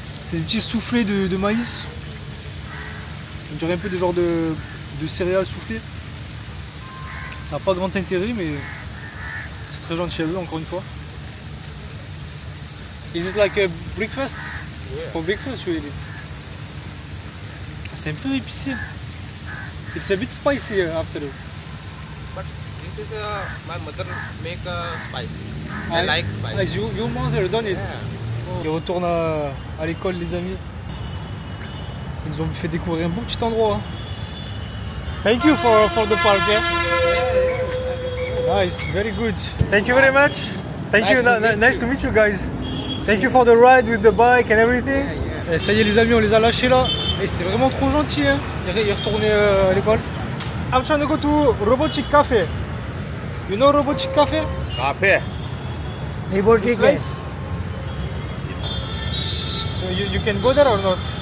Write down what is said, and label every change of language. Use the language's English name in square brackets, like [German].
[French] C'est des petits soufflets de maïs. On dirait un peu des genres de céréales soufflées. Ça n'a pas grand intérêt mais c'est très gentil à eux encore une fois. [English] Is it like a breakfast? Yeah. For breakfast really? [French] c'est un peu épicé. [English] It's a bit spicy after. But this is my mother make spicy. Ah, I like spicy. Your mother done it. Yeah. [French] Ils retournent à l'école, les amis. Ils nous ont fait découvrir un beau petit endroit. [English] Hein. Thank you for the park. Yeah? Nice, very good. Thank you very much. Thank you. Nice to meet you guys. Thank you for the ride with the bike and everything. [French] Et ça y est les amis, on les a lâchés là. Et c'était vraiment trop gentil. Hein. Ils retournaient à l'école. [English] I'm trying to go to Robotic Cafe. You know Robotic Cafe? Cafe. This place? So you can go there or not?